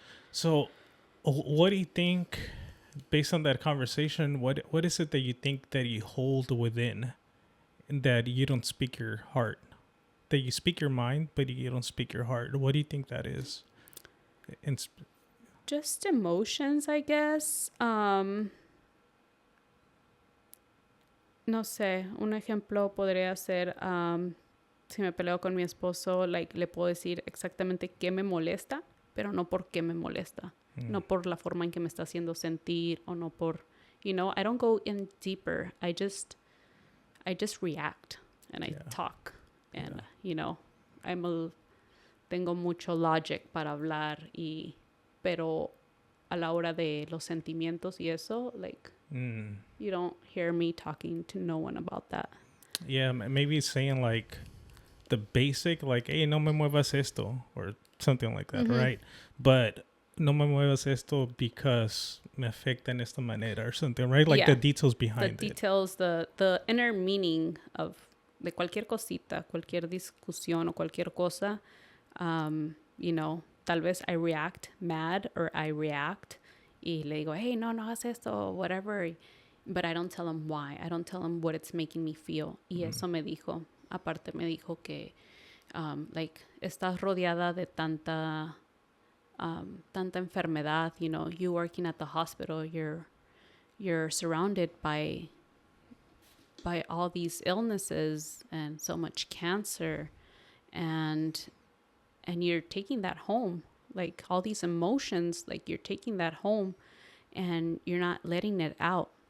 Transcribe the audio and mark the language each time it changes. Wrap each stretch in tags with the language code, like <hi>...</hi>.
<en>So what do you think, based on that conversation, what is it that you think that you hold within and that you don't speak your heart? That you speak your mind, but you don't speak your heart. What do you think that is? Just emotions, I guess.</en> <es>No sé, un ejemplo podría ser, si me peleo con mi esposo, like, le puedo decir exactamente qué me molesta, pero no por qué me molesta. No por la forma en que me está haciendo sentir, o no por,</es> <en>I don't go in deeper. I just react, and I talk.</en> <es>And, tengo mucho logic para hablar, pero a la hora de los sentimientos y eso, like,</es> <en>you don't hear me talking to no one about that. Yeah, maybe saying, like, the basic, like, hey,</en> <es>no me muevas esto,</es> <en>or something like that, right?</en> <es>But no me muevas esto because me afecta en esta manera,</es> <en>or something, right? Like, the details behind it. The details, the inner meaning</en> <es>de cualquier cosita, cualquier discusión o cualquier cosa, tal vez</es> <en>I react mad, or I react</en> <es>y le digo, hey, no hagas esto, whatever.</es> <en>But I don't tell them why. I don't tell them what it's making me feel.</en> <es>Y eso me dijo. Aparte me dijo que, like, estás rodeada de tanta enfermedad.</es> <en>You working at the hospital, you're surrounded by all these illnesses and so much cancer, and you're taking that home, like, all these emotions, like, you're taking that home and you're not letting it out.</en>